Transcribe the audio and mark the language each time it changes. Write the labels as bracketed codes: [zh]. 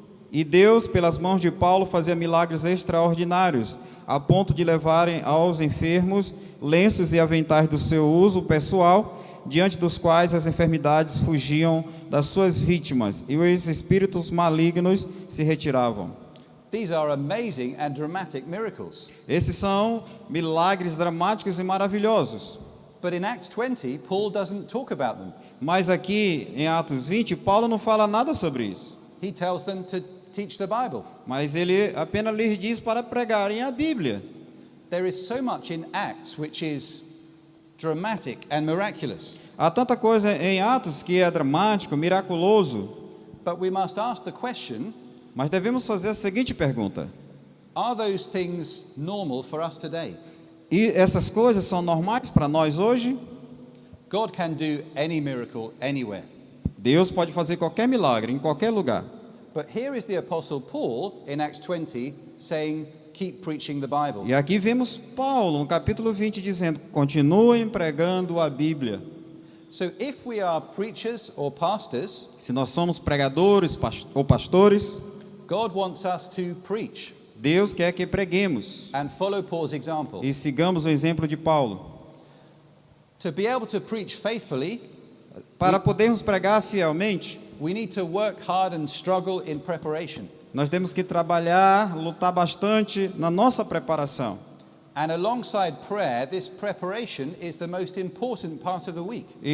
[pt] E Deus, pelas mãos de Paulo, fazia milagres extraordinários, a ponto de levarem aos enfermos lenços e aventais do seu uso pessoal, diante dos quais as enfermidades fugiam das suas vítimas, e os espíritos malignos se retiravam. [en] These are amazing and dramatic miracles. [pt] Esses são milagres dramáticos e maravilhosos. [en] But in Acts 20, Paul doesn't talk about them. [pt] Mas aqui em Atos 20, Paulo não fala nada sobre isso. [en] He tells them to teach the Bible. [pt] Mas ele apenas lhes diz para pregarem a Bíblia. [en] There is so much in Acts which is dramatic and miraculous. [pt] Há tanta coisa em Atos que é dramático, miraculoso. [en] But we must ask the question, [pt] Mas devemos fazer a seguinte pergunta: [en] are those things normal for us today? [pt] e essas coisas são normais para nós hoje? [en] God can do any miracle anywhere. [pt] Deus pode fazer qualquer milagre em qualquer lugar. [en] But here is the Apostle Paul in Acts 20 saying, keep preaching the Bible. [pt] E aqui vemos Paulo no capítulo 20 dizendo: continuem pregando a Bíblia. [en] So if we are preachers or pastors, [pt] Se nós somos pregadores ou pastores, [en] God wants us to preach [pt] Deus quer que preguemos [en] and follow Paul's example. [pt] e sigamos o exemplo de Paulo. [en] To be able to preach faithfully, [pt] Para podermos pregar fielmente, [en] we need to work hard and struggle in preparation. [pt] nós temos que trabalhar, lutar bastante na nossa preparação. [en] And alongside prayer, this preparation is the most important part of the week.